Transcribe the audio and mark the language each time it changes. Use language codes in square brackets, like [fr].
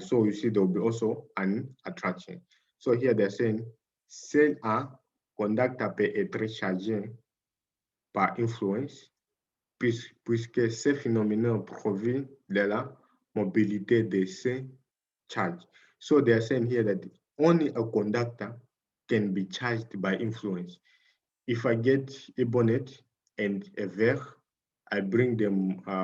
[en] So you see there will be also an attraction. So here they're saying [fr] seul un conducteur peut être chargé par influence puisque ces phénomènes proviennent de la mobilité de ces charges. [en] So they are saying here that only a conductor can be charged by influence. If I get a bonnet and a verre, I bring them.